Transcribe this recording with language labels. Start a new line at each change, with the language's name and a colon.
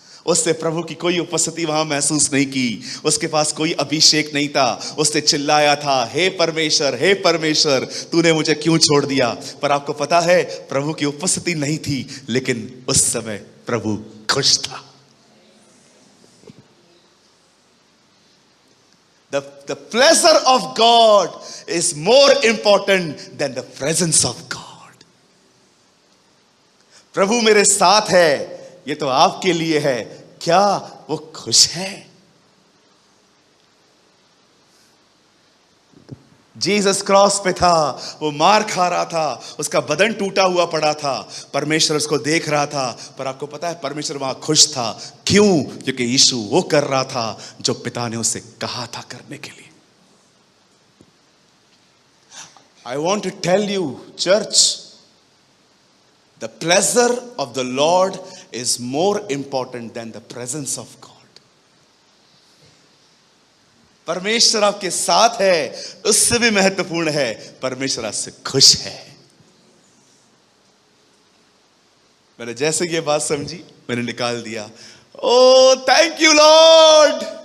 Hindi: उसने प्रभु की कोई उपस्थिति वहां महसूस नहीं की, उसके पास कोई अभिषेक नहीं था। उसने चिल्लाया था, हे परमेश्वर, हे परमेश्वर, तूने मुझे क्यों छोड़ दिया? पर आपको पता है, प्रभु की उपस्थिति नहीं थी, लेकिन उस समय प्रभु खुश था।
English: The pleasure of God is more important than the presence of God.
Hindi: प्रभु मेरे साथ है, ये तो आपके लिए है, क्या वो खुश है? जीसस क्रॉस पे था, वो मार खा रहा था, उसका बदन टूटा हुआ पड़ा था, परमेश्वर उसको देख रहा था। पर आपको पता है, परमेश्वर वहां खुश था। क्यों? क्योंकि यीशु वो कर रहा था जो पिता ने उसे कहा था करने के लिए।
English: I want to tell you church, the pleasure of the Lord is more important than the presence of God.
Hindi: परमेश्वर आपके साथ है, उससे भी महत्वपूर्ण है, परमेश्वर आपसे खुश है। मैंने जैसे ये बात समझी, मैंने निकाल दिया,
English: Oh thank you Lord.